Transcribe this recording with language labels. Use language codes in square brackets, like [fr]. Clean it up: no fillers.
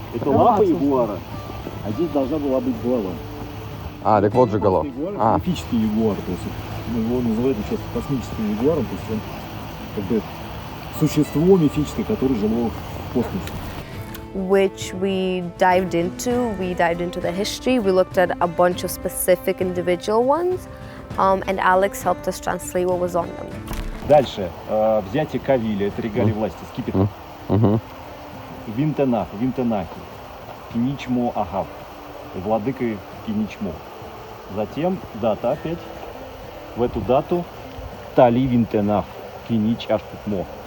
[ru] Это лапа ягуара, а здесь должна была быть голова. А, так вот же голова. Мифический ягуар, то есть его называют часто космическим ягуаром, то есть он как бы существо мифическое, которое жило в космосе. [en] Which we dived into. We dived into the history. We looked at a bunch of specific individual ones, and Alex helped us translate what was on them. [ru] Дальше. Взятие Кавиля, это регалии власти, скипетр. Винтенахи, Киничмо Агав, владыкой Киничмо. Затем дата опять. В эту дату Тали Винтенах, Кинич Ашкукмо.